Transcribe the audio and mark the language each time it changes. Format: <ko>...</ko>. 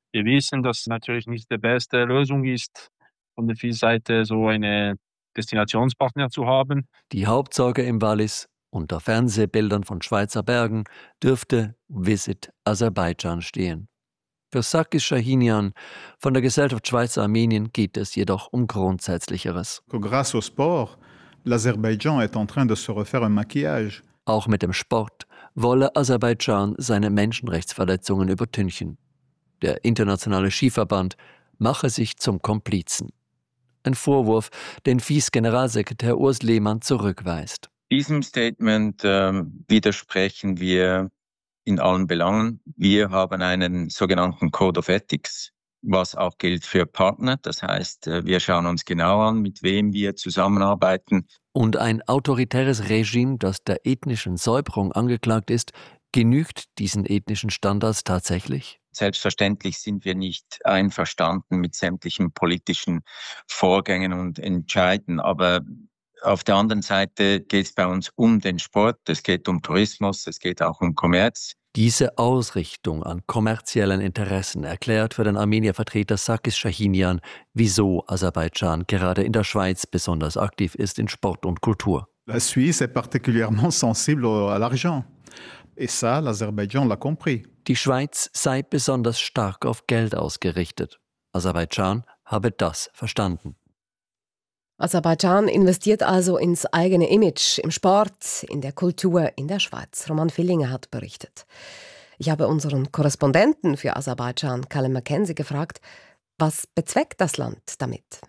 <de>Wir wissen, dass es natürlich nicht die beste Lösung ist, von der FIS-Seite so eine Destinationspartner zu haben. Die Hauptsorge im Wallis, unter Fernsehbildern von Schweizer Bergen, dürfte Visit Aserbaidschan stehen. Für Sakis Shahinian von der Gesellschaft Schweizer Armenien geht es jedoch um Grundsätzlicheres.</de> <fr>Grâce au sport, l'Azerbaïdjan est en train de se refaire un maquillage.</fr> <de>Auch mit dem Sport wolle Aserbaidschan seine Menschenrechtsverletzungen übertünchen. Der internationale Skiverband mache sich zum Komplizen. Ein Vorwurf, den FIS-Generalsekretär Urs Lehmann zurückweist. Diesem Statement widersprechen wir in allen Belangen. Wir haben einen sogenannten Code of Ethics, was auch gilt für Partner. Das heißt, wir schauen uns genau an, mit wem wir zusammenarbeiten. Und ein autoritäres Regime, das der ethnischen Säuberung angeklagt ist, genügt diesen ethnischen Standards tatsächlich? Selbstverständlich sind wir nicht einverstanden mit sämtlichen politischen Vorgängen und Entscheiden. Aber auf der anderen Seite geht es bei uns um den Sport, es geht um Tourismus, es geht auch um Kommerz. Diese Ausrichtung an kommerziellen Interessen erklärt für den Armenier-Vertreter Sakis Shahinian, wieso Aserbaidschan gerade in der Schweiz besonders aktiv ist in Sport und Kultur.</de> <fr>La Suisse est particulièrement sensible à l'argent. Et ça, l'Azerbaïdjan l'a compris.</fr> <de>Die Schweiz sei besonders stark auf Geld ausgerichtet. Aserbaidschan habe das verstanden. Aserbaidschan investiert also ins eigene Image, im Sport, in der Kultur, in der Schweiz. Roman Villinger hat berichtet. Ich habe unseren Korrespondenten für Aserbaidschan, Callum McKenzie, gefragt, was bezweckt das Land damit?</de>